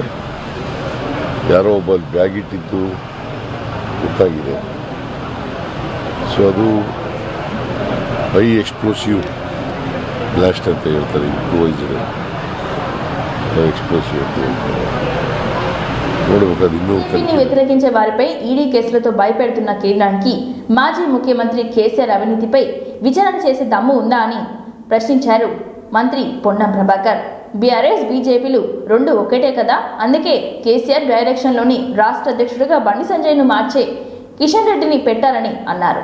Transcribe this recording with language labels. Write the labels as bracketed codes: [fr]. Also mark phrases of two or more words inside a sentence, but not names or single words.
[kn] ಯಾರೋ ಒಬ್ಬ ಬ್ಯಾಗ್ ಇಟ್ಟಿದ್ದು ಗೊತ್ತಾಗಿದೆ. ಸೊ ಅದು [en] high explosive blast [kn] ಅಂತ ಹೇಳ್ತಾರೆ, [en] improvised high explosive [kn] ಅಂತ ಹೇಳ್ತಾರೆ. [te] టీడీపీని వ్యతిరేకించే వారిపై ఈడీ కేసులతో భయపెడుతున్న కేంద్రానికి మాజీ ముఖ్యమంత్రి కేసీఆర్ అవినీతిపై విచారణ చేసే దమ్ము ఉందా అని ప్రశ్నించారు మంత్రి పొన్నం ప్రభాకర్. బీఆర్ఎస్ బీజేపీలు రెండు ఒక్కటే కదా, అందుకే కేసీఆర్ డైరెక్షన్లోని రాష్ట్ర అధ్యక్షుడిగా బండి సంజయ్ను మార్చే కిషన్ రెడ్డిని పెట్టారని అన్నారు.